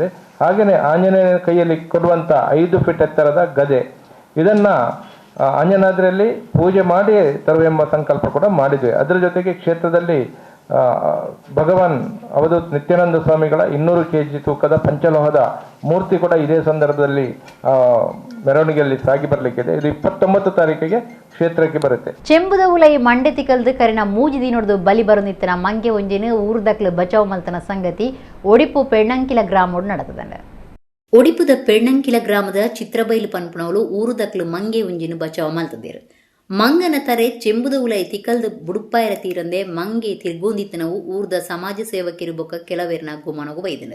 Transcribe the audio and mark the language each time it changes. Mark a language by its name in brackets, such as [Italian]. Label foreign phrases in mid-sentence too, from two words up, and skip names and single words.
[Kannada] ಹಾಗೆಯೇ ಆಂಜನೇಯನ ಕೈಯಲ್ಲಿ ಕೊಡುವಂಥ 5 ಫೀಟ್ ಎತ್ತರದ ಗದೆ, ಇದನ್ನು ಅಂಜನಾದ್ರಿಯಲ್ಲಿ ಪೂಜೆ ಮಾಡಿ ತರುವೆಂಬ ಸಂಕಲ್ಪ ಕೂಡ ಮಾಡಿದ್ವಿ. ಅದರ ಜೊತೆಗೆ ಕ್ಷೇತ್ರದಲ್ಲಿ ಭಗವಾನ್ ಅವಧೂತ್ ನಿತ್ಯಾನಂದ ಸ್ವಾಮಿಗಳ 200 kg ತೂಕದ ಪಂಚಲೋಹದ ಮೂರ್ತಿ ಕೂಡ ಇದೇ ಸಂದರ್ಭದಲ್ಲಿ ಮೆರವಣಿಗೆಯಲ್ಲಿ ಸಾಗಿ ಬರಲಿಕ್ಕಿದೆ. ಇದು 29 ತಾರೀಕಿಗೆ ಕ್ಷೇತ್ರಕ್ಕೆ ಬರುತ್ತೆ. [Tulu] ಚೆಂಬುದ ಉಲೈ ಮಂಡೆ ತಿಕ್ಕಲ್ದು ಕರಿನ ಮೂಜಿ ದಿನೊಡ್ದು ಬಲಿ ಬರುನಿತ್ತನ ಮಂಗೆ ಒಂಜಿನ ಊರ್ದಕ್ಲು ಬಚಾವ್ ಮಲ್ತನ ಸಂಗತಿ ಒಡಿಪು ಪೆಣ್ಣಂಕಿಲ ಗ್ರಾಮೋಡು ನಡೆತದಂಡ. ಒಡಿಪುದ ಪೆಣ್ಣಂಕಿಲ ಗ್ರಾಮದ ಚಿತ್ರಬೈಲು ಪನ್ಪುಣವಲು ಊರುದಕ್ಲು ಮಂಗೆ ಒಂಜಿನ ಬಚಾವ್ ಮಲ್ತದೇರು. ಮಂಗನ ತರೆ ಚೆಂಬುದ ಉಲೈ ತಿಕ್ಕಲ್ದು ಬುಡುಪ್ಪಾಯರ ತೀರಂದೆ ಮಂಗೆ ತಿರ್ಗೋಂದಿತ್ತನವು ಊರ್ದ ಸಮಾಜ ಸೇವಕಿರು ಬೊಕ್ಕ ಕೆಲವೇರ್ನ ಗುಮನಗು ಬೈದನು.